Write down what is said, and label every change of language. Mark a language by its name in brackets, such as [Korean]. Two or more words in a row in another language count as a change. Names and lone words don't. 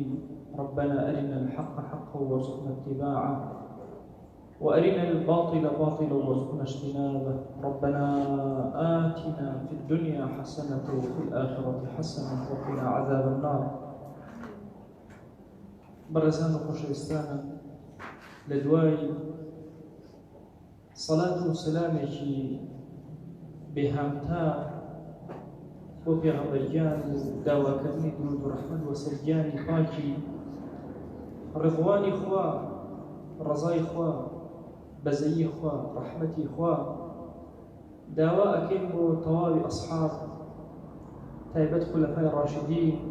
[Arabic] ربنا أرنا الحق حقا وارزقنا اتباعه وأرنا الباطل باطلا وارزقنا اجتنابه. ربنا آتنا في الدنيا حسنة وفي الآخرة حسنة وقنا عذاب النار. [Central Kurdish] برزان خوشویستانم لدواي صلاة وسلامك بهامتا بۆ پێغەمبەرگیان و داواکردنی درود و ڕەحمەت و سەرگیانی پاکی ڕضوانی خوا، ڕەزای خوا، بەزەیی خوا، ڕەحمەتی خوا داوا ئەکەین بۆ تەواوی ئەصحاب تایبەت خولەفای ڕاشدین،